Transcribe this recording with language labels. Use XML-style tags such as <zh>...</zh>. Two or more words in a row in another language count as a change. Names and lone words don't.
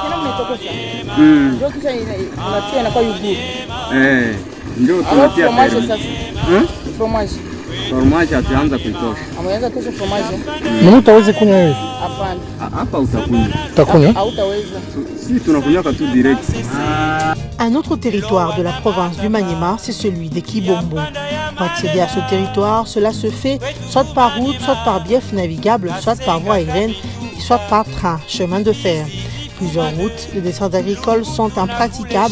<sw>Ndio tunatia fromage. Fromage ataanza kuitosha. Ameanza tosha fromage. Mimi utaweza kunywa wewe? Hapana. Hapa utakunywa. Utakunywa? Hautaweza. Si tunakunywa tu direct.</sw> <fr>Un autre territoire de la province du Maniema, c'est celui de Kibombo. Pour accéder à ce territoire, cela se fait soit par route, soit par bief navigable, soit par voie aérienne, et soit par train, chemin de fer. Plusieurs routes de desserts agricoles sont impraticables.</fr>